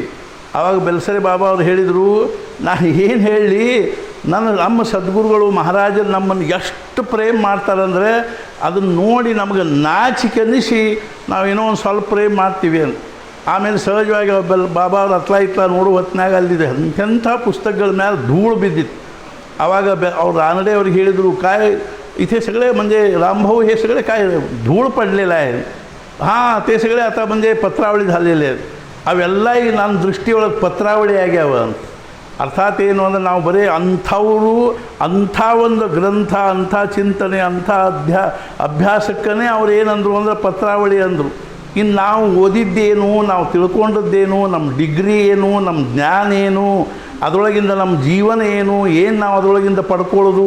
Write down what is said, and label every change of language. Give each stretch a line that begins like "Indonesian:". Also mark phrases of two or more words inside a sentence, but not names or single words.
Kannada: ಆವಾಗ ಬೆಲ್ಸರೆ ಬಾಬಾ ಅವ್ರು ಹೇಳಿದರು, ನಾನು ಏನು ಹೇಳಿ, ನಮ್ಮ ಸದ್ಗುರುಗಳು ಮಹಾರಾಜರು ನಮ್ಮನ್ನು ಎಷ್ಟು ಪ್ರೇಮ ಮಾಡ್ತಾರಂದರೆ ಅದನ್ನು ನೋಡಿ ನಮಗೆ ನಾಚಿಕೆ ಅನ್ನಿಸಿ ನಾವೇನೋ ಒಂದು ಸ್ವಲ್ಪ ಪ್ರೇಮ ಮಾಡ್ತೀವಿ ಅಂತ. ಆಮೇಲೆ ಸಹಜವಾಗಿ ಬಾಬಾ ಅವ್ರು ಇತ್ಲ ನೋಡೋ ಹೊತ್ತಿನಾಗ ಅಲ್ಲಿದೆ ಎಂಥ ಪುಸ್ತಕಗಳ ಮೇಲೆ ಧೂಳು ಬಿದ್ದಿತ್ತು. ಆವಾಗ ಅವ್ರು ರಾನಡೆ ಅವ್ರಿಗೆ ಹೇಳಿದರು,
Marathi: काय इथे सगळे म्हणजे रामभाऊ हे सगळे काय धूळ पडलेलं आहे. हां, ते सगळे आता म्हणजे पत्रावळी झालेले आहेत.
Kannada: ಅವೆಲ್ಲ ಈಗ ನನ್ನ ದೃಷ್ಟಿಯೊಳಗೆ ಪತ್ರಾವಳಿ ಆಗ್ಯಾವ ಅಂತ. ಅರ್ಥಾತ್ ಏನು ಅಂದರೆ ನಾವು ಬರೀ ಅಂಥವರು ಅಂಥ ಒಂದು ಗ್ರಂಥ, ಅಂಥ ಚಿಂತನೆ, ಅಂಥ ಅಭ್ಯಾಸಕ್ಕೇ ಅವ್ರು ಏನಂದರು ಅಂದರೆ ಪತ್ರಾವಳಿ ಅಂದರು. ಇನ್ನು ನಾವು ಓದಿದ್ದೇನು, ನಾವು ತಿಳ್ಕೊಂಡದ್ದೇನು, ನಮ್ಮ ಡಿಗ್ರಿ ಏನು, ನಮ್ಮ ಜ್ಞಾನ ಏನು, ಅದರೊಳಗಿಂದ ನಮ್ಮ ಜೀವನ ಏನು ನಾವು ಅದರೊಳಗಿಂದ ಪಡ್ಕೊಳ್ಳೋದು.